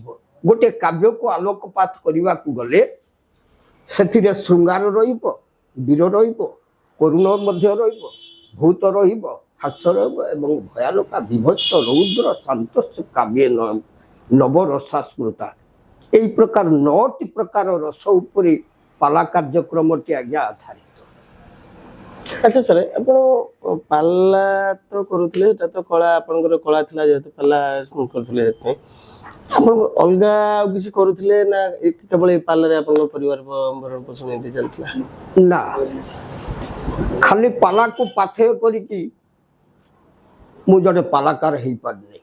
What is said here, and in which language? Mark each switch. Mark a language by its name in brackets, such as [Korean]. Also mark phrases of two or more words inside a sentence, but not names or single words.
[Odia] ଗୋଟିଏ କାବ୍ୟକୁ ଆଲୋକପାତ କରିବାକୁ ଗଲେ ସେଥିରେ ଶୃଙ୍ଗାର ରହିବ, ବୀର ରହିବ, କରୁଣ ମଧ୍ୟ ରହିବ, ଭୂତ ରହିବ, ହାସ୍ୟ ରହିବ ଏବଂ [Sanskrit] ଭୟାନକା, ବିଭତ୍ସ, ରୌଦ୍ର, ଶାନ୍ତଶ୍ଚ କାବ୍ୟ ନବରସାସ୍ମୃତା। [Odia] ଏଇ ପ୍ରକାର 9ଟି ପ୍ରକାର ରସ ଉପରେ ପାଲା କାର୍ଯ୍ୟକ୍ରମଟି ଆଜ୍ଞା ଆଧାରିତ। ଆଚ୍ଛା ସାର, ଆପଣ ପାଲା ତ କରୁଥିଲେ, ସେଟା ତ କଳା, ଆପଣଙ୍କର କଳା ଥିଲା ଯେହେତୁ ପାଲା କରୁଥିଲେ, ସେଥିପାଇଁ ଆପଣ ଅଲଗା ଆଉ କିଛି କରୁଥିଲେ ନା କେବଳ ଏଇ ପାଲାରେ ଆପଣଙ୍କ ପରିବାର ଭରଣ ପୋଷଣ ଏମିତି ଚାଲିଥିଲା? ନା, ଖାଲି ପାଲାକୁ ପାଥେୟ କରିକି ମୁଁ ଜଣେ ପାଲାକାର ହେଇପାରିନି।